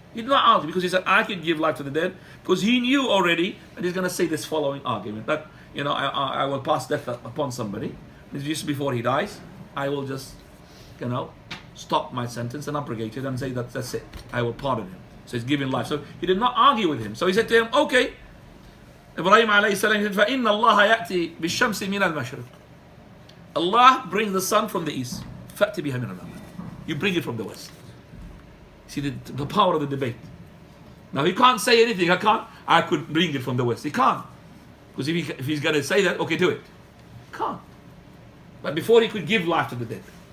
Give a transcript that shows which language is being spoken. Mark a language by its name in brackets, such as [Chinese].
[English] He did not argue, because he said, I can give life to the dead, because he knew already that he's going to say this following argument, that I will pass death upon somebody. It's just before he dies, I will just stop my sentence and abrogate it and say that that's it. I will pardon him. So he's giving life. So he did not argue with him. So he said to him, okay. Ibrahim alayhi salam said, [Arabic] فَإِنَّ اللَّهَ يَأْتِي بِالشَّمْسِ مِنَ الْمَشْرِقِ. [English] Allah brings the sun from the east. [Arabic] فَأْتِ بِهَا مِنَ الْمَغْرِبِ. [English] You bring it from the west. See the power of the debate. Now he can't say anything. I could bring it from the west. He can't. Because if he's going to say that, okay, do it. Can't. But before he could give life to the dead.